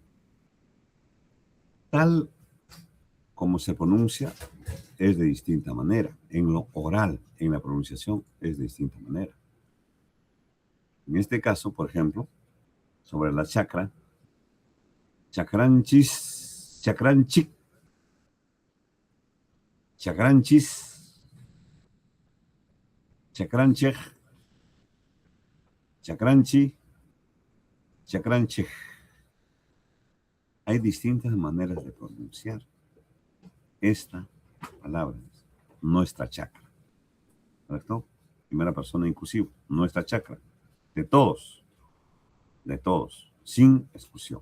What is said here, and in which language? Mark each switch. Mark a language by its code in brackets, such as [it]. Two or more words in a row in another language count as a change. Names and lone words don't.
[es] Tal como se pronuncia es de distinta manera. En lo oral, en la pronunciación, es de distinta manera. En este caso, por ejemplo, sobre la chakra, [qu] chakranchis, chakranchik, chakranchis, chakranchej, chakranchi, chakranchej. [es] Hay distintas maneras de pronunciar esta palabra, nuestra chakra. ¿Correcto? Primera persona inclusiva, nuestra chakra. De todos, sin exclusión.